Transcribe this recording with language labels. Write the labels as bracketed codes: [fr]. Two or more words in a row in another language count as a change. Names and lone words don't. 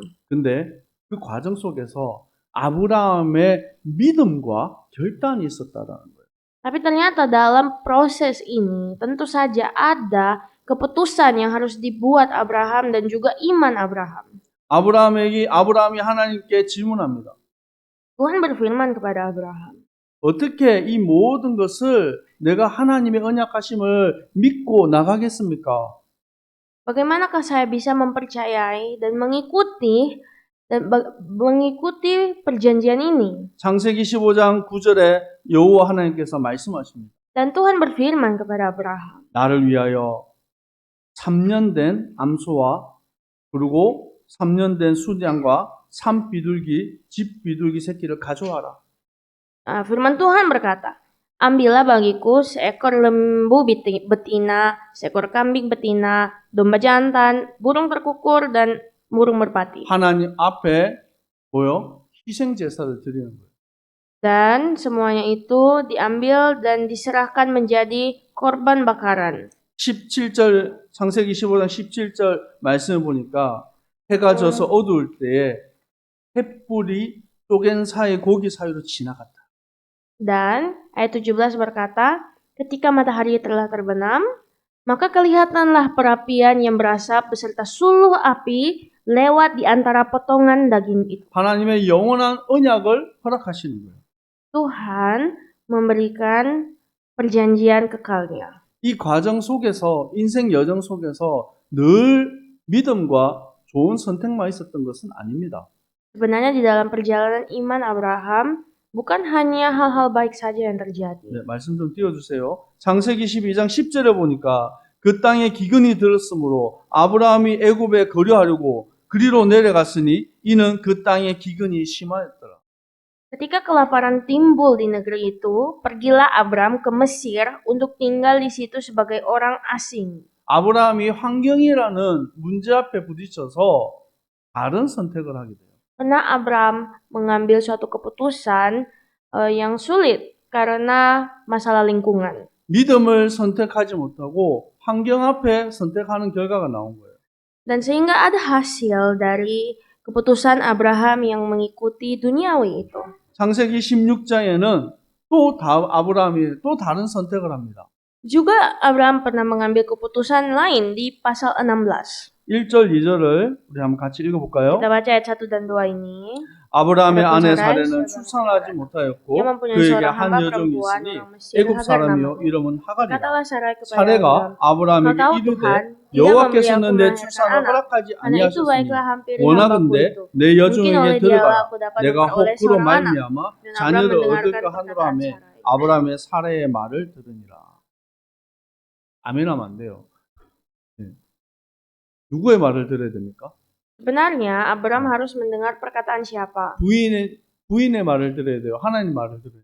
[ko] 근데 그 과정 속에서 아브라함의 믿음과 결단이 있었다라는 거예요. [id] Tapi ternyata dalam proses ini tentu saja ada keputusan yang harus dibuat Abraham dan juga iman Abraham. [ko] 아브라함이 하나님께 질문합니다. [id] Tuhan berfirman kepada Abraham, [ko] 어떻게 이 모든 것을 내가 하나님의 언약하심을 믿고 나가겠습니까? [id] bagaimanakah saya bisa mempercayai dan mengikuti perjanjian ini? [ko] 창세기 15장 9절에 여호와 하나님께서 말씀하십니다. [id] Dan Tuhan berfirman kepada Abraham, [ko] 나를 위하여 3년 된 암소와 그리고 3년 된 수량과 산비둘기, 집비둘기 새끼를 가져와라. [id] Firman Tuhan berkata, ambillah bagiku seekor lembu betina, seekor kambing betina, domba jantan, burung terkukur, dan burung merpati. [ko] 하나님 앞에 희생 제사를 드리는 거예요. [id] Dan semuanya itu diambil dan diserahkan menjadi korban bakaran. [ko] 17절 창세기 15장 17절 말씀을 보니까 해가 져서 어두울 때에 횃불이 쪼갠 사이 고기 사이로 지나갔다. [id] Dan ayat 17 berkata, ketika matahari telah terbenam, maka kelihatanlah perapian yang berasap beserta suluh api lewat di antara potongan daging itu. [ko] 하나님의 영원한 언약을 허락하시는 거예요. [id] Tuhan memberikan perjanjian kekalnya. [ko] 이 과정 속에서 인생 여정 속에서 늘 믿음과 좋은 선택만 있었던 것은 아닙니다. [id] Sebenarnya di dalam perjalanan iman Abraham bukan hanya hal-hal baik saja yang terjadi. [ko] 네, 말씀 좀 띄워주세요. 창세기 12장 10절에 보니까 그 땅에 기근이 들었으므로 아브라함이 애굽에 거류하려고 그리로 내려갔으니 이는 그 땅에 기근이 심하였더라. [id] Ketika kelaparan timbul di negeri itu, pergilah Abram ke Mesir untuk tinggal di situ sebagai orang asing. [ko] 아브라함이 환경이라는 문제 앞에 부딪혀서 다른 선택을 하게 돼요. [id] Karena Abram mengambil suatu keputusan yang sulit karena masalah lingkungan. [ko] 믿음을 선택하지 못하고 환경 앞에 선택하는 결과가 나온 거예요. [id] Dan sehingga ada hasil dari keputusan Abraham yang mengikuti duniawi itu. [ko] 창세기 16장에는 아브라함이 또 다른 선택을 합니다. [id] Juga Abraham pernah mengambil keputusan lain di pasal 16. [ko] 1절, 2절을 우리 한번 같이 읽어볼까요? [id] Kita baca ayat 1 dan 2 ini. [ko] 아브라함의 [id] Adapun [ko] 아내 [id] sarai, [ko] 사레는 [id] saudara [ko] 출산하지 [id] Yang [ko] 못하였고 [id] mempunyai [ko] 그에게 [id] seorang [ko] 한 [id] hamba [ko] 여종이 [id] perempuan [ko] 있으니 [id] orang Mesir [ko] 애굽 [id] Hagar [ko] 사람이요 [id] namanya. [ko] 이름은 하갈이라. [id] Katalah Sarai kepada [ko] 사레가 [id] Abram, kau [ko] 아브라함에게 [id] tahu [ko] 이르되 [id] Tuhan tidak [ko] 여호와께서는 [id] memberi [ko] 내 [id] aku [ko] 출산을 [id] melahirkan anak. [ko] 허락하지 [id] Karena itu [ko] 아니하셨으니 [id] baiklah hampiri hambaku [ko] 원하건대 [id] itu. [ko] 내 [id] Mungkin [ko] 여종에게 [id] oleh dialah [ko] 들어가라. [id] aku dapat [ko] 내가 [id] memperoleh [ko] 혹으로 [id] seorang anak. [ko] 말미암아 [id] Dan Abram [ko] 자녀를 [id] mendengarkan [ko] 얻을까 하노라 [id] perkataan [ko] 하매 [id] Sarai. [ko] 아브라함의 사레의 말을 들으니라. 아멘하면 안 돼요. 네. 누구의 말을 들어야 됩니까? [id] Sebenarnya Abram harus mendengar perkataan siapa? [ko] 부인의 말을 들어야 돼요. 하나님 말을 들어야 돼요.